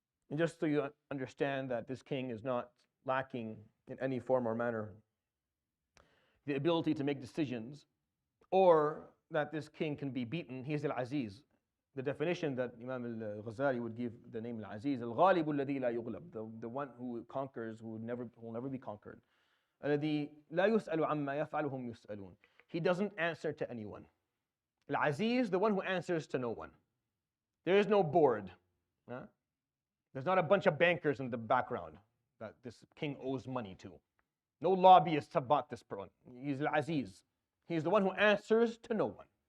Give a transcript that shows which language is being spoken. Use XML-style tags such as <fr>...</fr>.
<en>And just so you understand that this king is not lacking in any form or manner the ability to make decisions, or that this king can be beaten, he is Al-Aziz. The definition that Imam al-Ghazali would give the name Al-Aziz,</en> <ar>Al-Ghalibu alladhi la yughlab,</ar> <en>the one who conquers, who will never be conquered.</en> <ar>الذي لا يسأل عما يفعلهم يسألون.</ar> <en>He doesn't answer to anyone. Al-Aziz, the one who answers to no one. There is no board. There's not a bunch of bankers in the background that this king owes money to. No lobbyists have bought this one. He's Al-Aziz. He's the one who answers to no one.</en>